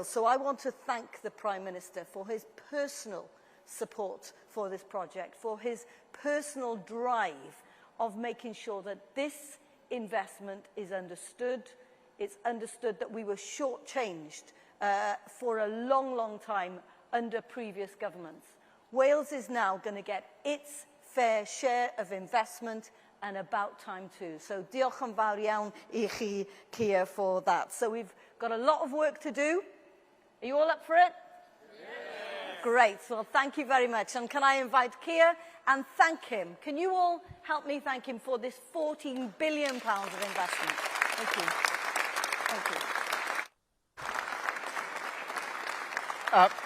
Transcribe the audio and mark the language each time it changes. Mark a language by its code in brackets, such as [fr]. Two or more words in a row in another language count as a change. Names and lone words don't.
[en] So I want to thank the Prime Minister for his personal support for this project, for his personal drive of making sure that this investment is understood. It's understood that we were shortchanged for a long, long time under previous governments. Wales is now going to get its fair share of investment, and about time too. [cy] So diolch yn fawr iawn I chi, Keir, [en] for that. So we've got a lot of work to do. Are you all up for it? Yeah. Great. Well, thank you very much. And can I invite Keir and thank him? Can you all help me thank him for this £14 billion of investment? Thank you. Thank you.